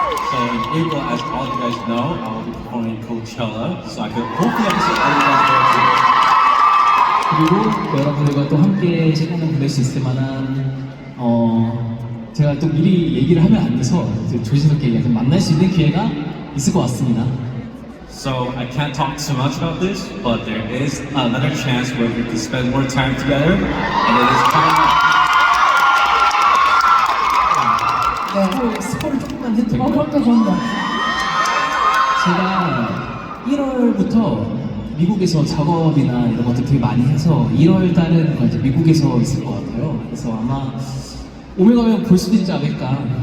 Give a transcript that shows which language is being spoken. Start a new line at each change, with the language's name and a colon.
English: So in April, as all you guys know, I will be performing Coachella. So I could hopefully I can see all you guys there too.
Korean: 그리고 여러분들과 또 함께 시간을 보낼 수 있을 만한 제가 또 미리 얘기를 하면 안 돼서 조심스럽게 얘기해서 만날 수 있는 기회가 있을 것 같습니다.
English: So I can't talk too much about this, but there is another chance where we can spend more time together, and it is coming up.
Korean: 네. 스포를 조금만 해도 될까요? 그럼요. 제가 1월부터 미국에서 작업이나 이런 것들 되게 많이 해서 1월 달은 이제 미국에서 있을 것 같아요. 그래서 아마 오면 가면 볼 수도 있지 않을까.